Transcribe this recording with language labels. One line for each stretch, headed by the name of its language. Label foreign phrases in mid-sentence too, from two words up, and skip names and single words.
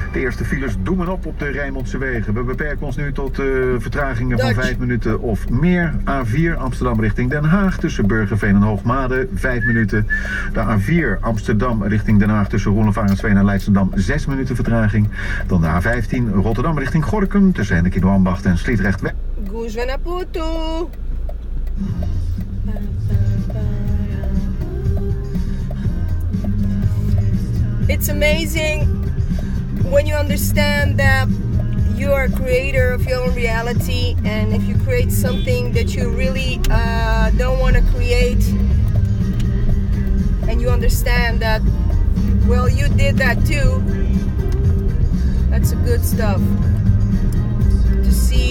Dutch: eerste files doemen op de Rijnmondse wegen. We beperken ons nu tot vertragingen van Dutch. 5 minuten of meer. A4 Amsterdam richting Den Haag tussen Burgerveen en Hoogmade 5 minuten. De A4 Amsterdam richting Den Haag tussen Roelofarensveen en Leidschendam 6 minuten vertraging. Dan de A15 Rotterdam richting Gorinchem tussen Hennekido Ambacht en Sliedrecht.
Serbian: Gužve na putu.
English: It's amazing when you understand that you are a creator of your own reality, and if you create something that you really don't want to create, and you understand that, well, you did that too, that's a good stuff to see.